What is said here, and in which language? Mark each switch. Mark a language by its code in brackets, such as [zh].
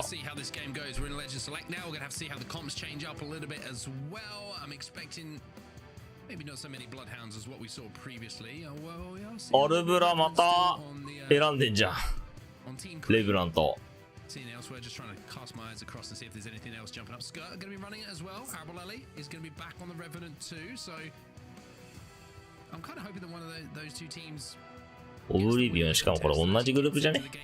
[en] Let's see how this game goes. We're in Legend Select now. We're going to have to see how the comps change up a little bit as well. I'm expecting Maybe not so many bloodhounds as what we saw previously. Oh, well, yeah, I'll see. [ja] アルブラまた選んでんじゃん。 [en] On team [ja] レブラント。 [en] Seeing elsewhere, just trying to cast my eyes across and see if there's anything else jumping up. Skirt going to be running it as well. Arbolelli is going to be back on the Revenant too. So I'm kind of hoping that one of those two teams. [ja] オブリビオンしかもこれ同じグループじゃね？